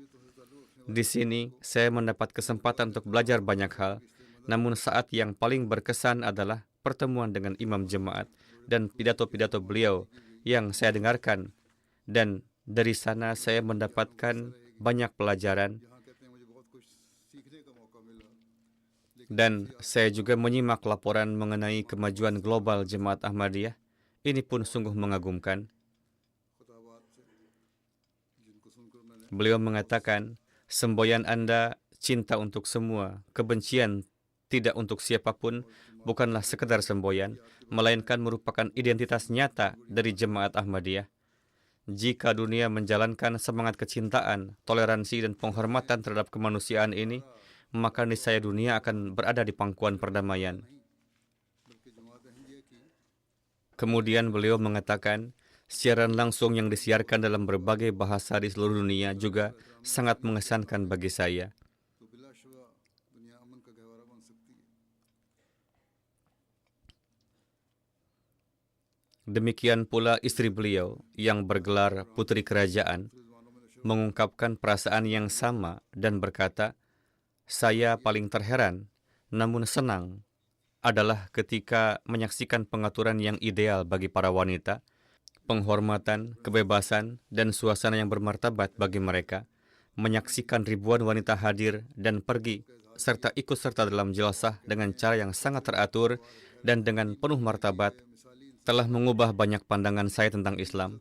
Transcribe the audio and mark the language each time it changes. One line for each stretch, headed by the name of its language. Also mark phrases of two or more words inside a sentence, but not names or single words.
Indonesian: Di sini, saya mendapat kesempatan untuk belajar banyak hal, namun saat yang paling berkesan adalah pertemuan dengan imam jemaat dan pidato-pidato beliau yang saya dengarkan, dan dari sana saya mendapatkan banyak pelajaran,
Urdu: یہاں کہتے ہیں مجھے بہت کچھ سیکھنے کا موقع ملا,
Indonesian: dan saya juga menyimak laporan mengenai kemajuan global Jemaat Ahmadiyah. Ini pun sungguh mengagumkan.
Urdu: خطبات سے جن کو سن کر میں نے
Indonesian: Beliau mengatakan, semboyan Anda cinta untuk semua, kebencian tidak untuk siapapun, bukanlah sekedar semboyan, melainkan merupakan identitas nyata dari Jemaat Ahmadiyah. Jika dunia menjalankan semangat kecintaan, toleransi, dan penghormatan terhadap kemanusiaan ini, maka niscaya dunia akan berada di pangkuan perdamaian.
Urdu: بلکہ جماعت احمدیہ کی
Indonesian: Kemudian beliau mengatakan, siaran langsung yang disiarkan dalam berbagai bahasa di seluruh dunia juga sangat mengesankan bagi saya.
Urdu: تو بلاشبہ دنیا امن کا گہوارہ بن سکتی ہے.
Indonesian: Demikian pula istri beliau yang bergelar Putri Kerajaan mengungkapkan perasaan yang sama dan berkata, saya paling terheran, namun senang, adalah ketika menyaksikan pengaturan yang ideal bagi para wanita, penghormatan, kebebasan, dan suasana yang bermartabat bagi mereka, menyaksikan ribuan wanita hadir dan pergi, serta ikut serta dalam jelasah dengan cara yang sangat teratur dan dengan penuh martabat, telah mengubah banyak pandangan saya tentang Islam.